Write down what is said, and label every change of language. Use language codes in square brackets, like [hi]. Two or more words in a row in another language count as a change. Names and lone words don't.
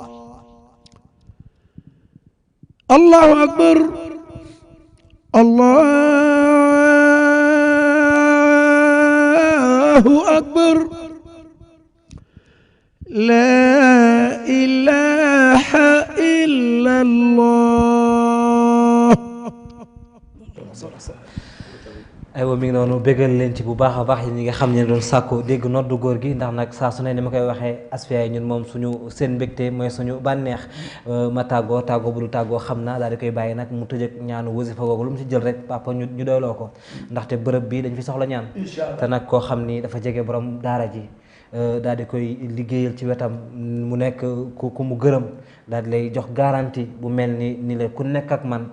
[ar] الله أكبر الله أكبر لا إله إلا الله [wo] aywa mi ngi noonu bégal leen ci bu baax a baax yi ñi nga xam ne doon sàkku dégg noddu góor gi ndax nag saa su ne ni ma koy waxee asfiya ñun moom suñu seen mbégte mooy suñu bànneex ma tàggoo bu du tàggoo xam naa daal di koy bàyyi nag mu tëj ak ñaanu wasifa googu lu mu ci jël rek papa ñu doyloo ko ndaxte bërëb bi dañ fi soxla ñaan te nag koo xam ni dafa jege borom daara ji daal di koy liggéeyal ci wetam mu nekk ku mu gërëm daal di lay jox garantie bu mel ni la ku nekk ak man